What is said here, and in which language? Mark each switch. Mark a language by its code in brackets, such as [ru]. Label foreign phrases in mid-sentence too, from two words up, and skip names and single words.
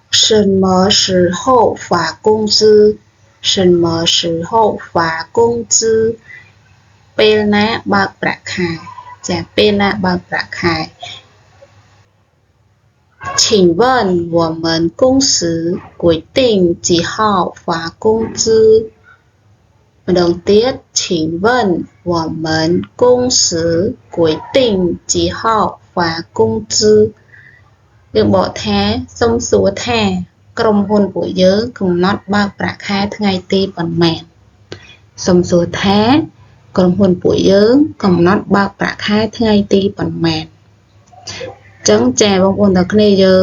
[zh] 什么时候发工资？什么时候发工资？ [km] ពេលណាបើកប្រាក់ខែចាពេលណាបើកប្រាក់ខែ [zh] 请问我们公司规定几号发工资？ [km] ម្ដងទៀត [zh] 请问我们公司规定几号发工资？ [km] យើងបកថាសុំសួរថាក្រុមហ៊ុនពួកយើងកំណត់បើកប្រាក់ខែថ្ងៃទីប៉ុន្មានសុំសួរថាក្រុមហ៊ុន ពួកយើងកំណត់បើកប្រាក់ខែថ្ងៃទីប៉ុន្មានចឹងចាបងប្អូនទាំងគ្នាយើង